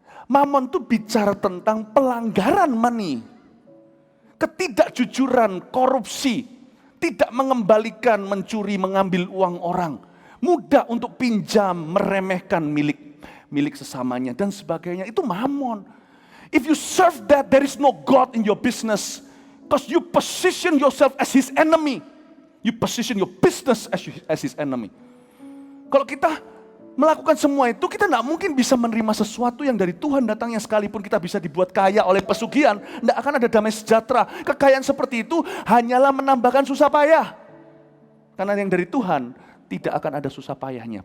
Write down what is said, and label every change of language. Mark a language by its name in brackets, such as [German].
[Indonesian] Mamon itu bicara tentang pelanggaran money. Ketidakjujuran, korupsi, tidak mengembalikan, mencuri, mengambil uang orang. Mudah untuk pinjam, meremehkan milik sesamanya dan sebagainya. Itu mamon. [English] If you serve that, there is no God in your business. Because you position yourself as his enemy. You position your business as his enemy. [Indonesian] Kalau kita melakukan semua itu, kita tidak mungkin bisa menerima sesuatu yang dari Tuhan datangnya. Sekalipun kita bisa dibuat kaya oleh pesugihan, tidak akan ada damai sejahtera. Kekayaan seperti itu hanyalah menambahkan susah payah. Karena yang dari Tuhan tidak akan ada susah payahnya.